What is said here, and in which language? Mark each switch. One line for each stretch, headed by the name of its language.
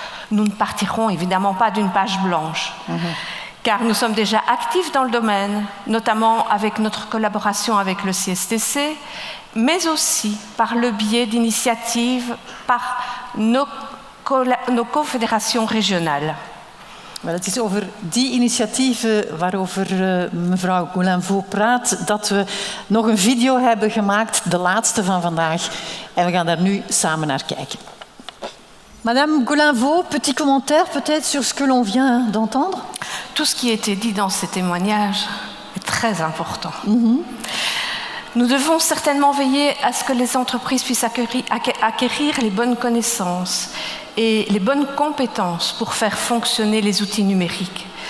French: Nous ne partirons évidemment pas d'une page blanche, car nous sommes déjà actifs dans le domaine, notamment avec notre collaboration avec le CSTC, mais aussi par le biais d'initiatives par nos confédérations régionales.
Dutch: Wel, het is over die initiatieven waarover mevrouw Gaulin-Vaux praat dat we nog een video hebben gemaakt, de laatste van vandaag. En we gaan daar nu samen naar kijken.
French: Madame Gaulin-Vaux, petit commentaire peut-être sur ce que l'on vient d'entendre? Tout ce qui a été dit dans ces témoignages est très important. Nous devons certainement veiller à ce que les entreprises puissent acquérir les bonnes connaissances et les bonnes compétences pour faire fonctionner les outils numériques.